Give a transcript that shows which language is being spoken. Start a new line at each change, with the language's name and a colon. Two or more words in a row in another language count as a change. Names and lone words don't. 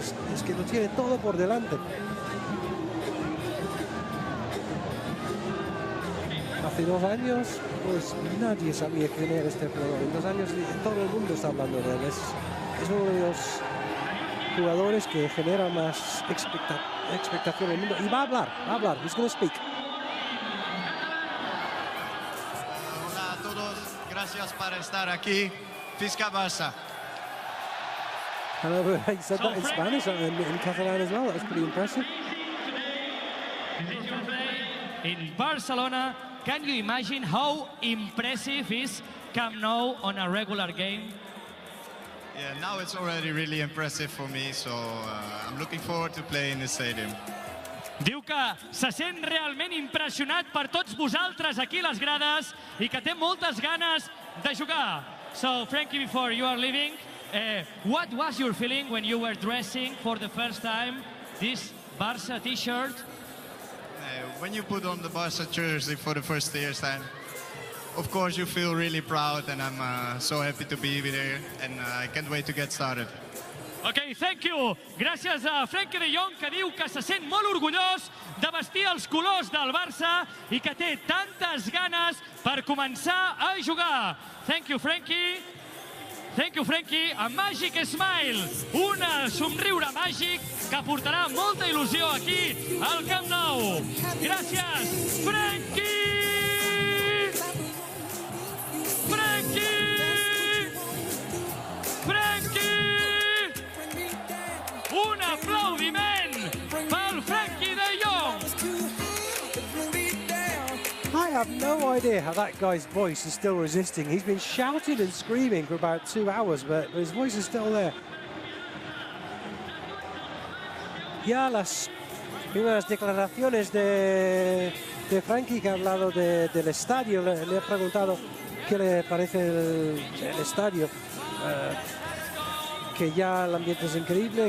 Spanish: Es que lo tiene todo por delante. Hace 2 años, pues nadie sabía quién era este jugador. En 2 años todo el mundo está hablando de él. Es uno de los jugadores, que genera más expectación en el mundo. Y va a hablar,
English: he's going to speak.
Spanish: Hola a todos, gracias por estar aquí.
Catalan: Fisca Barça.
English: Hello, he said that in Spanish and in Catalan as well. That was pretty impressive. In Barcelona, can you imagine how impressive is Camp Nou on a regular game? Yeah, now it's already really impressive for me, so I'm looking forward to playing in the stadium.
Catalan: Diu que se sent realment impressionat per tots vosaltres aquí a les grades i que té moltes ganes de jugar.
English: So, Frankie, before you are leaving, what was your feeling when you were dressing for the first time this Barça t-shirt? When you put on the Barça jersey for the first time, of course you feel really proud, and I'm so happy to be here, and I can't wait to get started. Ok, thank you.
Catalan: Gràcies a Frenkie de Jong, que diu que se sent molt orgullós de vestir els colors del Barça i que té tantes ganes per començar a jugar.
English: Thank you, Frankie. Thank you, Frankie. A Magic Smile,
Catalan: un somriure màgic que portarà molta il·lusió aquí al Camp Nou. Gràcies, Frankie! Frankie! Frankie! Un aplaudiment pel Frankie de Jong!
English: I have no idea how that guy's voice is still resisting. He's been shouting and screaming for about 2 hours, but his voice is still there.
Spanish: Ya las primeras declaraciones de Frankie, que ha hablado del estadio, le ha preguntado qué le parece el estadio. Que ya el ambiente es increíble.